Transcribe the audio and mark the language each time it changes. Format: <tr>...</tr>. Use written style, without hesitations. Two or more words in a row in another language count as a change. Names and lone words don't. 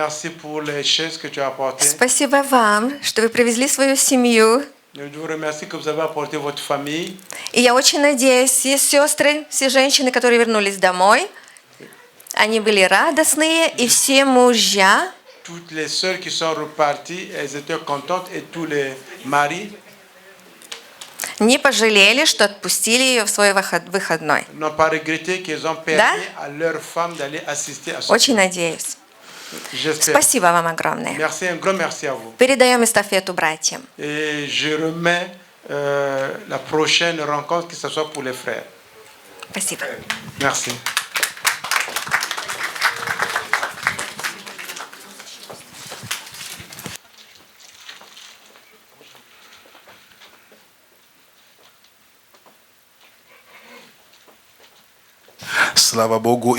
<ru>Спасибо вам, что вы привезли свою семью. И я очень надеюсь, все сестры, все женщины, которые вернулись домой, они были радостные, и все мужья.</ru> <fr>Toutes les sœurs qui sont reparties, elles étaient contentes, et tous les maris</fr> <ru>не пожалели, что отпустили ее в свой выходной.</ru> <fr>n'ont pas regretté qu'ils ont permis à leurs femmes d'aller assister à ce.</fr> <ru>Очень надеюсь. Спасибо вам огромное.</ru> <fr>Merci, un grand merci à vous.</fr> <ru>Передаем эстафету братьям.</ru> <fr>Et je remets la prochaine rencontre, que ce soit pour les frères.</fr> <ru>Спасибо.</ru> <fr>Merci.</fr> <ru>Слава Богу.</ru>